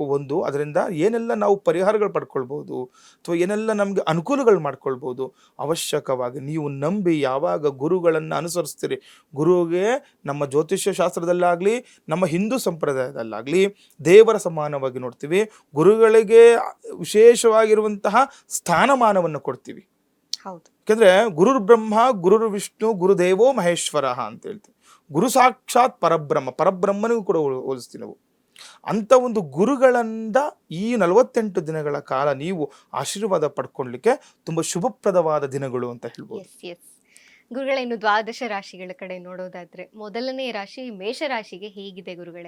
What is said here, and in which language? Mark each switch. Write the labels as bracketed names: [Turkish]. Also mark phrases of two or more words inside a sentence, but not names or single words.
[Kannada] ಅದರಿಂದ ಏನೆಲ್ಲ ನಾವು ಪರಿಹಾರಗಳು ಪಡ್ಕೊಳ್ಬಹುದು ಅಥವಾ ಏನೆಲ್ಲ ನಮ್ಗೆ ಅನುಕೂಲಗಳು ಮಾಡ್ಕೊಳ್ಬಹುದು, ಅವಶ್ಯಕವಾಗಿ ನೀವು ನಂಬಿ ಯಾವಾಗ ಗುರುಗಳನ್ನ ಅನುಸರಿಸ್ತೀರಿ, ಗುರುಗೆ ನಮ್ಮ ಜ್ಯೋತಿಷ್ಯ ಶಾಸ್ತ್ರದಲ್ಲಾಗ್ಲಿ ನಮ್ಮ ಹಿಂದೂ ಸಂಪ್ರದಾಯದಲ್ಲಾಗ್ಲಿ ದೇವರ ಸಮಾನವಾಗಿ ನೋಡ್ತೀವಿ. ಗುರುಗಳಿಗೆ ವಿಶೇಷವಾಗಿರುವಂತಹ ಸ್ಥಾನಮಾನವನ್ನು ಕೊಡ್ತೀವಿ. ಯಾಕಂದ್ರೆ [Sanskrit] ಗುರುರ್ ಬ್ರಹ್ಮ ಗುರುರ್ ವಿಷ್ಣು ಗುರುದೇವೋ ಮಹೇಶ್ವರ [Kannada] ಅಂತ ಹೇಳ್ತೀವಿ. ಗುರು ಸಾಕ್ಷಾತ್ ಪರಬ್ರಹ್ಮನಿಗೂ ಕೂಡ ಹೋಲಿಸ್ತೀವಿ ನಾವು. ಅಂತ ಒಂದು ಗುರುಗಳಿಂದ ಈ 48 ದಿನಗಳ ಕಾಲ ನೀವು ಆಶೀರ್ವಾದ ಪಡ್ಕೊಳ್ಲಿಕ್ಕೆ ತುಂಬಾ ಶುಭಪ್ರದವಾದ ದಿನಗಳು ಅಂತ ಹೇಳ್ಬೋದು. ಗುರುಗಳೇ, ಇನ್ನು ದ್ವಾದಶ ರಾಶಿಗಳ ಕಡೆ ನೋಡೋದಾದ್ರೆ ಮೊದಲನೇ ರಾಶಿ ಮೇಷರಾಶಿಗೆ ಹೇಗಿದೆ ಗುರುಗಳೇ?